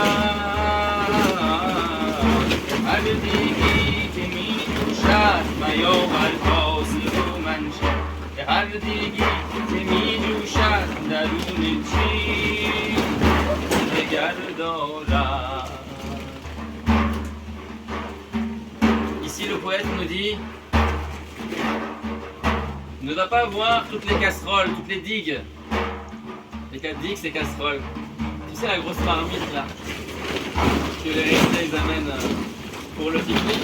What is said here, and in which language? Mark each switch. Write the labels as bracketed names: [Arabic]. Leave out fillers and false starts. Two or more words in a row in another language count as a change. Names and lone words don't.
[Persian] هر دیگی که می جوشد میاور کاسه و منشین که هر دیگی که می جوشد درون چین دگر دارد. [French] Ici le poète nous dit: ne va pas voir toutes les casseroles, toutes les digues. Les digues, c'est casseroles. Tu sais la grosse marmite là que les Réunionnais ils amènent pour le pique-nique.